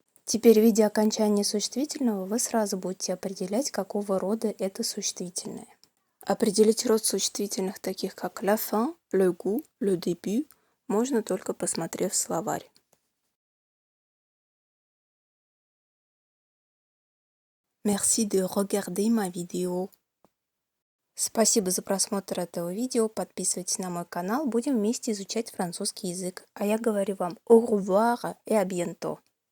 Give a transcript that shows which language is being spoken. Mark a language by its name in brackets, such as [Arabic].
[Russian] Теперь, видя окончание существительного, вы сразу будете определять, какого рода это существительное. Определить род существительных, таких как la fin, le goût, le début, можно только посмотрев словарь. [French] Merci de regarder ma vidéo. [Russian] Спасибо за просмотр этого видео. Подписывайтесь на мой канал. Будем вместе изучать французский язык. А я говорю вам [French] au revoir et à bientôt.